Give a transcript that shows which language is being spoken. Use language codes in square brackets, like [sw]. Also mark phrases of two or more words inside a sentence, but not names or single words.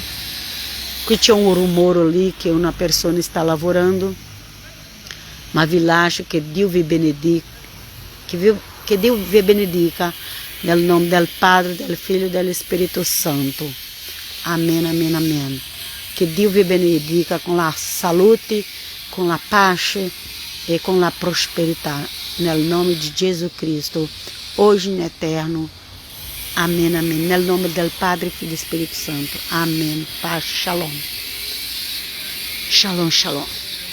[it] Qui c'è un rumore lì che una persona sta lavorando, ma vi lascio, che Dio vi benedica, che Dio vi benedica nel nome del Padre, del Figlio e dello Spirito Santo. Amen, amen, amen. Che Dio vi benedica con la salute, con la pace e con la prosperità, nel nome di Gesù Cristo, oggi in eterno. [pt] Amém, amém. [it] Nel nome del Padre, [pt] Filho e Espírito Santo. Amém. [he] Paz, shalom. Shalom, shalom.